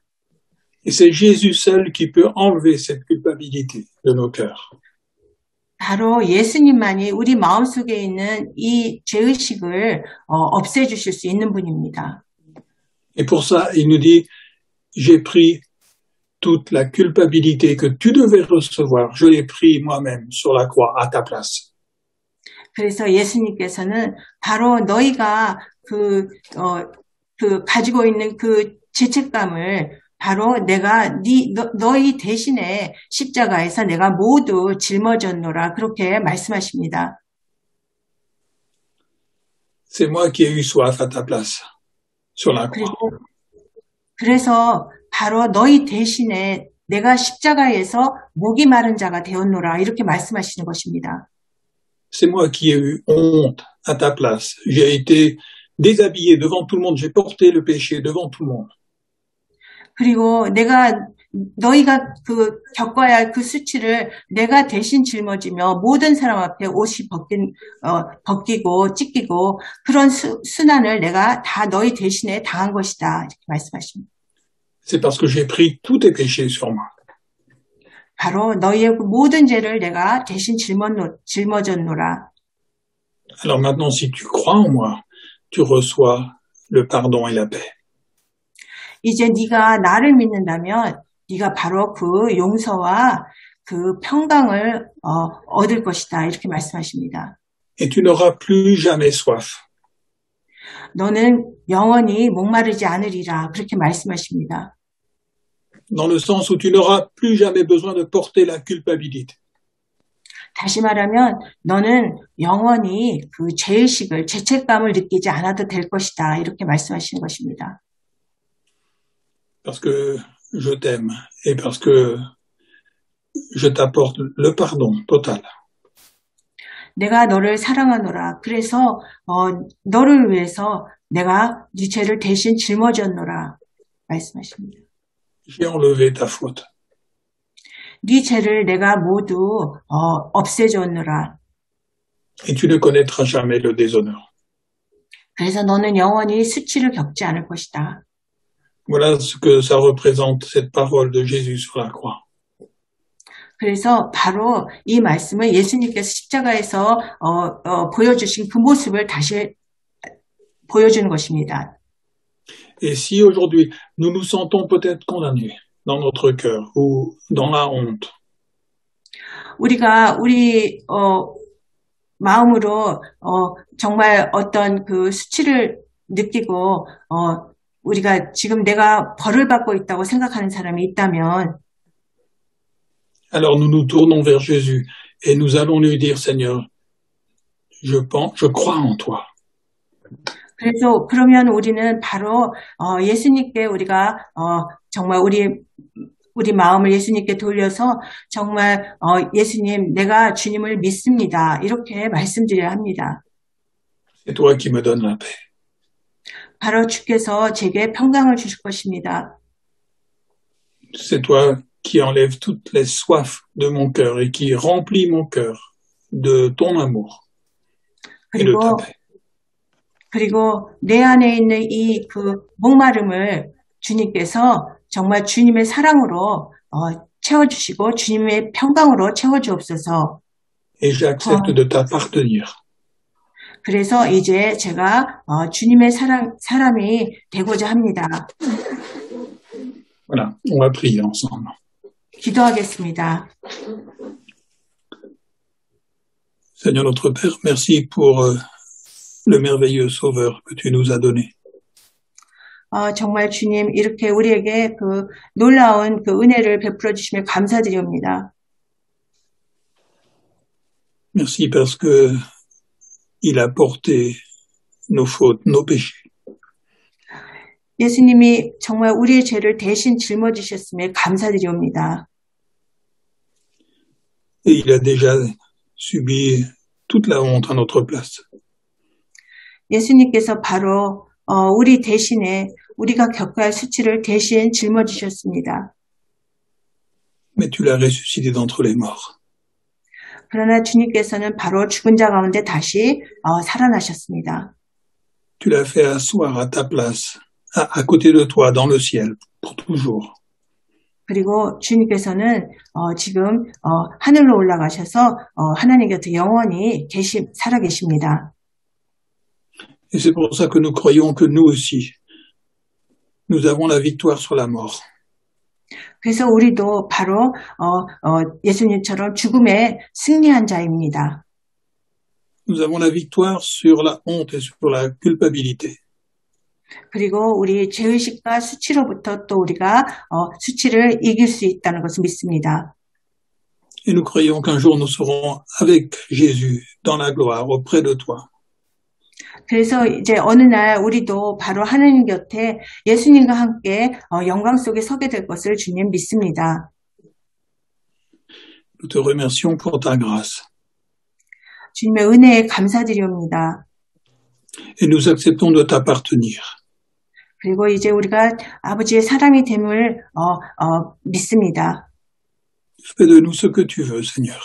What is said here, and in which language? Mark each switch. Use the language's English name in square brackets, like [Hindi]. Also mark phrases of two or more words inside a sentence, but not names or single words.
[French] Et c'est Jésus seul qui peut enlever cette culpabilité de nos cœurs. [Korean] 바로 예수님만이 우리 마음속에 있는 이 죄의식을 없애주실 수 있는 분입니다. [French] Et pour ça, il nous dit, j'ai pris toute la culpabilité que tu devais recevoir, je l'ai pris moi-même sur la croix à ta place. [Korean] 그래서 예수님께서는 바로 너희가 가지고 있는 그 죄책감을 바로 내가 너희 대신에 십자가에서 내가 모두 짊어졌노라 그렇게 말씀하십니다. [French] C'est moi qui ai eu soif à ta place sur la croix. [Korean] 그래서 바로 너희 대신에 내가 십자가에서 목이 마른 자가 되었노라 이렇게 말씀하시는 것입니다. [French] C'est moi qui ai eu honte à ta place. J'ai été déshabillé devant tout le monde. J'ai porté le péché devant tout le monde. [Korean] 그리고 너희가 겪어야 할 그 수치를 내가 대신 짊어지며 모든 사람 앞에 옷이 벗기고 찢기고 그런 순환을 내가 다 너희 대신에 당한 것이다. 이렇게 말씀하십니다. [French] C'est parce que j'ai pris tous tes péchés sur moi. [Korean] 바로 너희의 모든 죄를 내가 대신 짊어졌노라. [French] Alors maintenant, si tu crois en moi, tu reçois le pardon et la paix. [Korean] 이제 네가 나를 믿는다면 네가 바로 그 용서와 그 평강을 얻을 것이다. 이렇게 말씀하십니다. [French] Et tu n'auras plus jamais soif. [Korean] 너는 영원히 목마르지 않으리라. 그렇게 말씀하십니다. [French] Dans le sens où tu n'auras plus jamais besoin de porter la culpabilité. [Korean] 다시 말하면 너는 영원히 그 죄책감을 느끼지 않아도 될 것이다. 이렇게 말씀하시는 것입니다. [French] Parce que je t'aime et parce que je t'apporte le pardon total. [Korean] 내가 너를 사랑하노라. 그래서 너를 위해서 내가 네 죄를 대신 짊어졌노라. 말씀하십니다. [French] J'ai enlevé ta faute. [Korean] 네 죄를 내가 모두 없애줬노라. [French] Et tu ne connaîtras jamais le déshonneur. [Korean] 그래서 너는 영원히 수치를 겪지 않을 것이다. [French] Voilà ce que ça représente, cette parole de Jésus sur la croix. [Korean] 그래서 바로 이 말씀을 예수님께서 십자가에서 보여주신 그 모습을 다시 보여주는 것입니다. [French] Et si aujourd'hui nous nous sentons peut-être condamnés dans notre cœur ou dans la honte, [Korean] 우리가 우리 마음으로 정말 어떤 그 수치를 느끼고 우리가 지금 내가 벌을 받고 있다고 생각하는 사람이 있다면 [French] alors nous nous tournons vers Jésus et nous allons lui dire, Seigneur, je crois en toi. [Korean] 그래서 그러면 우리는 바로 예수님께 우리가 정말 우리 마음을 예수님께 돌려서 정말 예수님 내가 주님을 믿습니다. 이렇게 말씀드려야 합니다. [French] C'est toi qui me donnes la paix. [Korean] 바로 주께서 제게 평강을 주실 것입니다. [French] C'est toi qui enlèves toutes les soifs de mon cœur et qui remplis mon cœur de ton amour et de ta paix. [Korean] 그리고 내 안에 있는 이 그 목마름을 주님께서 정말 주님의 사랑으로 채워주시고 주님의 평강으로 채워주옵소서. [French] Et j'accepte de t'appartenir. [Korean] 그래서 이제 제가 주님의 사람이 되고자 합니다. [French] Voilà, on va prier ensemble. [Korean] 기도하겠습니다. [French] Seigneur notre Père, merci pour le merveilleux Sauveur que tu nous as donné. [Korean] 정말 주님 이렇게 우리에게 그 놀라운 그 은혜를 베풀어 주시며 감사드립니다. [French] Merci parce que il a porté nos fautes, nos péchés. [Korean] 예수님이 정말 우리의 죄를 대신 짊어지셨음에 감사드립니다. [French] Et il a déjà subi toute la honte à notre place. [Korean] 예수님께서 바로 우리 대신에 우리가 겪어야 할 수치를 대신 짊어지셨습니다. [French] Mais tu l'as ressuscité d'entre les morts. [Korean] 그러나 주님께서는 바로 죽은 자 가운데 다시 살아나셨습니다. [French] Tu l'as fait asseoir à ta place, à côté de toi, dans le ciel, pour toujours. [Korean] 그리고 주님께서는 지금 하늘로 올라가셔서 하나님 곁에 영원히 살아 계십니다. [French] Et c'est pour ça que nous croyons que nous aussi, nous avons la victoire sur la mort. [Korean] 그래서 우리도 바로 예수님처럼 죽음에 승리한 자입니다. [French] Nous avons la victoire sur la honte et sur la culpabilité. [Korean] 그리고 우리 죄의식과 수치로부터 또 우리가 수치를 이길 수 있다는 것을 믿습니다. [French] Et nous croyons qu'un jour nous serons avec Jésus dans la gloire auprès de toi. [Korean] 그래서 이제 어느 날 우리도 바로 하나님 곁에 예수님과 함께 영광 속에 서게 될 것을 주님 믿습니다. [French] Nous te remercions pour ta grâce. [Korean] 주님의 은혜에 감사드립니다. [French] Et nous acceptons de t'appartenir. [Korean] 그리고 이제 우리가 아버지의 사람이 됨을 믿습니다. [French] Fais de nous ce que tu veux, Seigneur.